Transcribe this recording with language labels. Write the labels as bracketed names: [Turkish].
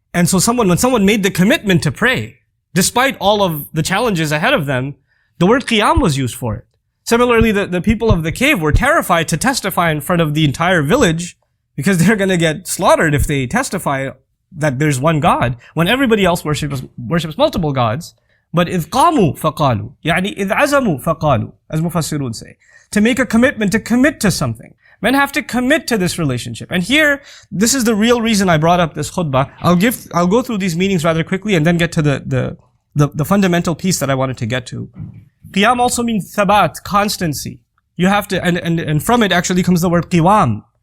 [English] And so when someone made the commitment to pray, despite all of the challenges ahead of them, the word qiyam was used for it. Similarly, the people of the cave were terrified to testify in front of the entire village because they're going to get slaughtered if they testify that there's one God when everybody else worships multiple gods. But [Arabic] إذ قاموا فقالوا, يعني إذ عزموا فقالوا, [English] as Mufassirun say. To make a commitment, to commit to something. Men have to commit to this relationship. And here, this is the real reason I brought up this khutbah. I'll go through these meanings rather quickly and then get to the fundamental piece that I wanted to get to. Qiyam also means thabat, constancy. You have to, and from it actually comes the word qiwam.